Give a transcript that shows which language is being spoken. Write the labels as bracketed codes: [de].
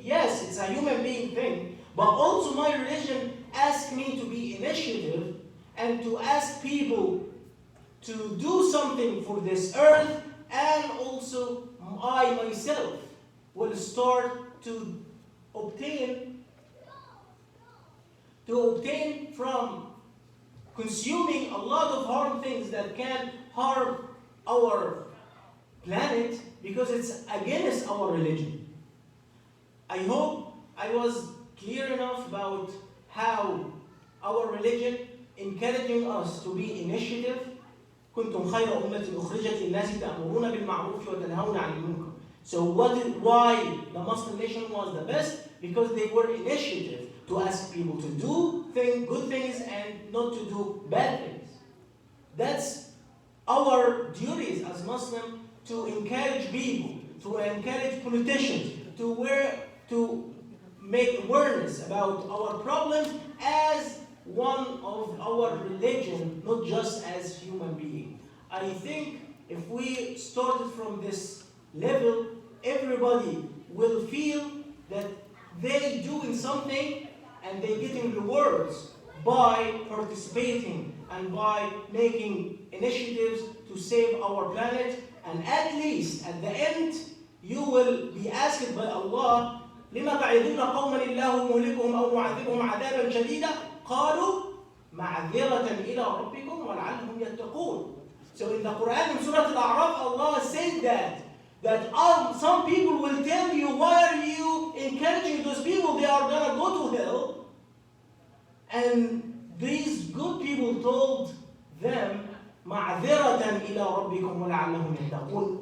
[en] Yes, it's a human being thing. But also my religion asks me to be initiative and to ask people to do something for this earth, and also I myself will start to obtain from consuming a lot of harm things that can harm our planet because it's against our religion. I hope I was clear enough about how our religion encouraging us to be initiative. [ar] كنتم خير أمة أخرجت للناس تأمرون بالمعروف وتنهون عن المنكر. [en] So why the Muslim nation was the best? Because they were initiative to ask people to do good things and not to do bad things. That's our duties as Muslims, to encourage people, to encourage politicians, to make awareness about our problems as one of our religion, not just as human beings. I think if we started from this level, everybody will feel that they doing something and they getting rewards by participating and by making initiatives to save our planet. And at least at the end, you will be asked by Allah, [ar] لما تعظون قوما الله مهلكهم أو معذبهم عذابا شديدا قالوا معذرة إلى ربكم ولعلهم يتقون. [en] So in the Quran, in Surah Al-A'raf, Allah said that some people will tell you, why are you encouraging those people? They are going to go to hell. And these good people told them, [ar] معذرة إلى ربكم ولعلهم يتقون.